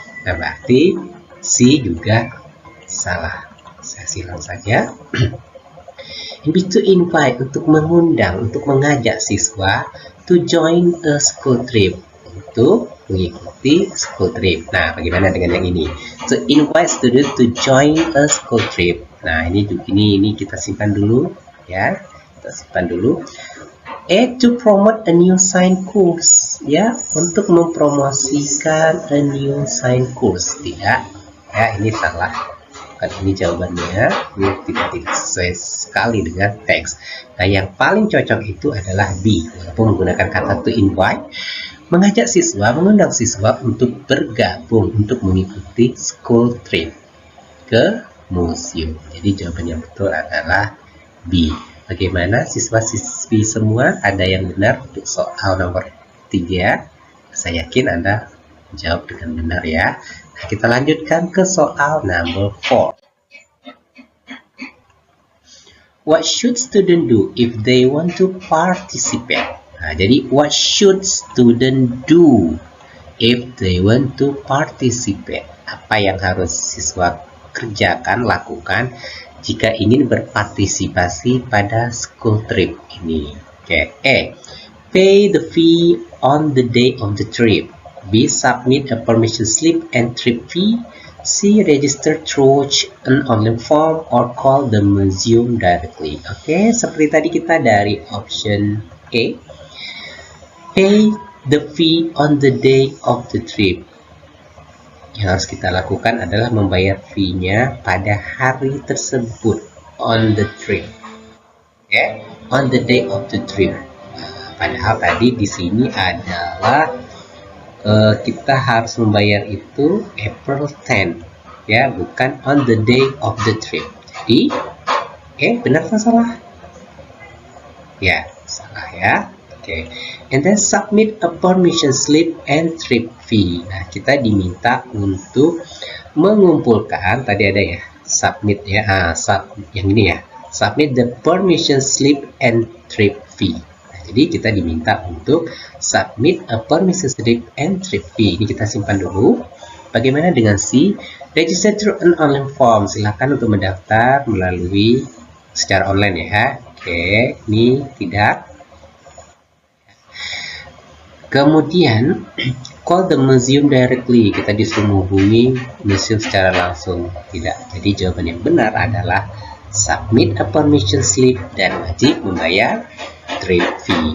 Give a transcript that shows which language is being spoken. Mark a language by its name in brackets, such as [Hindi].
[Indonesian] Nah, berarti C juga salah. Saya silang saja. [English] To invite, [Indonesian] untuk mengundang, untuk mengajak siswa [English] to join a school trip, [Indonesian] untuk mengikuti school trip. Nah, bagaimana dengan yang ini? [English] To invite student to join a school trip. [Indonesian] Nah, ini kita simpan dulu ya. Kita simpan dulu. [English] To promote a new science course, ya, [Indonesian] untuk mempromosikan [English] a new science course. [Indonesian] Tidak. Ya, ini salah. Kan ini jawabannya, ini tidak sesuai sekali dengan teks. Nah, yang paling cocok itu adalah B, walaupun menggunakan kata [English] to invite, [Indonesian] mengajak siswa, mengundang siswa untuk bergabung, untuk mengikuti school trip ke museum. Jadi jawaban yang betul adalah B. Bagaimana siswa-siswi semua? Ada yang benar untuk soal nomor 3? Saya yakin Anda jawab dengan benar ya. Nah, kita lanjutkan ke soal number 4. [English] What should student do if they want to participate? [Indonesian] Nah, jadi [English] what should student do if they want to participate? [Indonesian] Apa yang harus siswa kerjakan, lakukan jika ingin berpartisipasi pada school trip ini? Oke. A. [English] Pay the fee on the day of the trip. B. Submit a permission slip and trip fee. C. Register through an online form or call the museum directly. [Indonesian] Oke, seperti tadi kita dari option A. [English] Pay the fee on the day of the trip. [Indonesian] Yang harus kita lakukan adalah membayar fee-nya pada hari tersebut, [English] on the trip. Oke, on the day of the trip. [Indonesian] Padahal tadi di sini adalah kita harus membayar itu April 10, ya, bukan [English] on the day of the trip. [Indonesian] Jadi, benar atau salah? Ya, salah ya. Oke. [English] And then submit a permission slip and trip fee. [Indonesian] Nah, kita diminta untuk mengumpulkan, tadi ada ya, submit ya, yang ini ya, [English] submit the permission slip and trip fee. [Indonesian] Jadi kita diminta untuk [English] submit a permission slip and trip fee. [Indonesian] Ini kita simpan dulu. Bagaimana dengan C? [English] Register through an online form. [Indonesian] Silakan untuk mendaftar melalui secara online ya. Oke, ini tidak. Kemudian [English] call the museum directly. [Indonesian] Kita disuruh menghubungi museum secara langsung. Tidak. Jadi jawaban yang benar adalah [English] submit a permission slip [Indonesian] dan wajib membayar trip fee.